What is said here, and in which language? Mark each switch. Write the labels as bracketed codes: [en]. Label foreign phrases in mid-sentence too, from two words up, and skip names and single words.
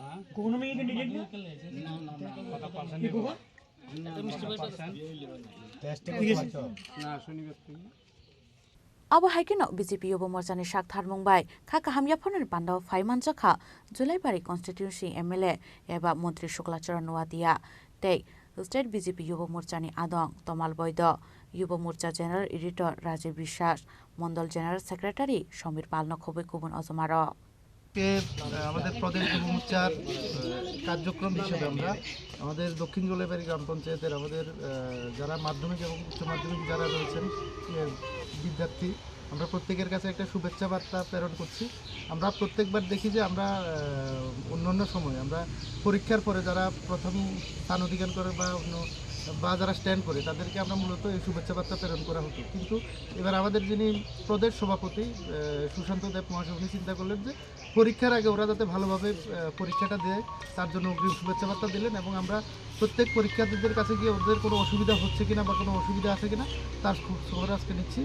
[bn] হ্যাঁ, কোন মেয়ে ক্যান্ডিডেট না কত পার্সেন্ট দিব টেস্টে না শনিবার থেকে [trp] Abo haikino BJP Yuba Morchani Shakthar Mumbai Khaka Hamya Phoner Pandao Phaiman Jakha Julaibari Constituency MLA eba Montri Shuklacharan Nuadia tei State BJP Yuba Morchani Adong Tomal Boido Yuba Morcha [en] General Editor [trp] Rajiv Bishas Mondal [en] General Secretary [trp] Shomir Palno Khobe Kubun Ozomaro [bn] আমাদের প্রদেশ যুব মোর্চার কার্যক্রম হিসেবে আমরা আমাদের দক্ষিণ জলাইবাড়ি গ্রাম পঞ্চায়েতের আমাদের যারা মাধ্যমিক এবং উচ্চ মাধ্যমিক যারা রয়েছেন বিদ্যার্থী, আমরা প্রত্যেকের কাছে একটা শুভেচ্ছা বার্তা প্রেরণ করছি। আমরা প্রত্যেকবার দেখি যে আমরা অন্য সময় আমরা পরীক্ষার পরে যারা প্রথম স্থান অধিকার করে বা যারা স্ট্যান্ড করে তাদেরকে আমরা মূলত এই শুভেচ্ছা বার্তা প্রেরণ করা হতো, কিন্তু এবার আমাদের যিনি প্রদেশ সভাপতি সুশান্ত দেব মহাশয় উনি চিন্তা করলেন যে পরীক্ষার আগে ওরা যাতে ভালোভাবে পরীক্ষাটা দেয় তার জন্য অগ্রিম শুভেচ্ছা বার্তা দিলেন এবং আমরা প্রত্যেক পরীক্ষার্থীদের কাছে গিয়ে ওদের কোনো অসুবিধা হচ্ছে কিনা বা কোনো অসুবিধা আছে কিনা তার খবর আজকে নিচ্ছি।